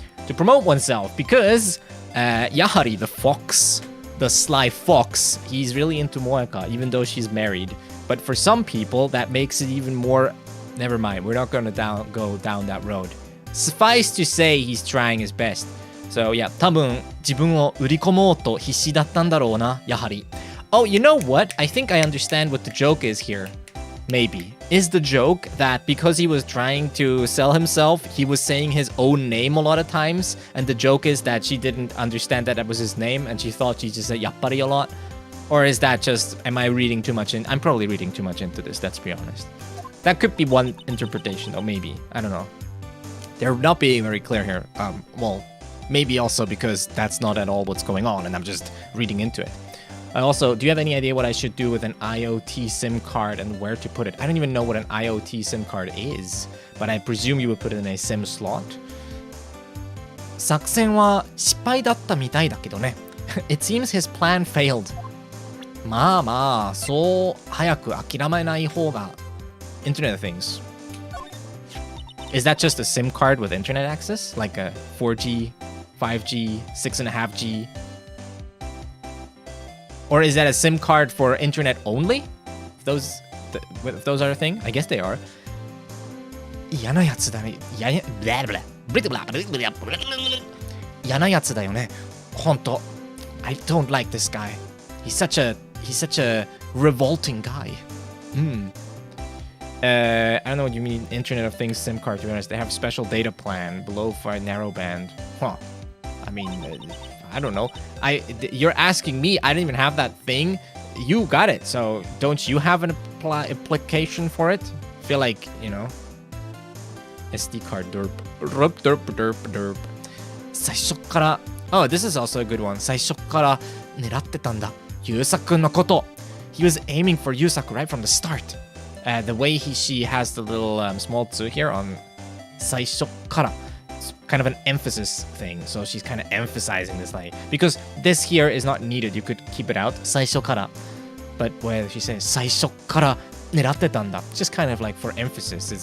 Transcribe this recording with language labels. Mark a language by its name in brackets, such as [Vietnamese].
[English] To promote oneself, because やはり the fox, the sly fox, he's really into Moeka, even though she's married. But for some people, that makes it even more... Never mind, we're not going to go down that road. Suffice to say, he's trying his best. So yeah, [Japanese] 多分自分を売り込もうと必死だったんだろうな、やはり. [English] Oh, you know what? I think I understand what the joke is here. Maybe. Is the joke that because he was trying to sell himself, he was saying his own name a lot of times? And the joke is that she didn't understand that that was his name and she thought she just said yappari a lot? Or is that just, am I reading too much in? I'm probably reading too much into this, let's be honest. That could be one interpretation though, maybe. I don't know. They're not being very clear here. Well, maybe also because that's not at all what's going on and I'm just reading into it. Also, do you have any idea what I should do with an IoT SIM card and where to put it? I don't even know what an IoT SIM card is, but I presume you would put it in a SIM slot. [Japanese] 作戦は失敗だったみたいだけどね. [English] It seems his plan failed. [Japanese] まあまあ、そう早く諦めない方が [English] Internet of Things. Is that just a SIM card with internet access? Like a 4G, 5G, 6.5G? Or is that a SIM card for internet only? If those are a thing? I guess they are. [Japanese] 嫌なやつだね。嫌なやつだよね。ほんと。 [English] I don't like this guy. He's such a revolting guy. I don't know what you mean, Internet of Things SIM card, to be honest. They have special data plan, below for narrowband. Huh. I mean, I don't know. You're asking me, I didn't even have that thing. you got it. So don't you have an application for it? Feel like, you know. SD card derp. Derp, derp, derp, derp. [Japanese] 最初から [English] Oh, this is also a good one. [Japanese] 最初から狙ってたんだ。優作のこと。 [English] He was aiming for Yusaku right from the start. The way she has the little small tsu here on [Japanese] 最初から. [English] It's kind of an emphasis thing. So she's kind of emphasizing this like because this here is not needed. You could keep it out 最初から. But when she says [Japanese] 最初から狙ってたんだ, [English] it's just kind of like for emphasis.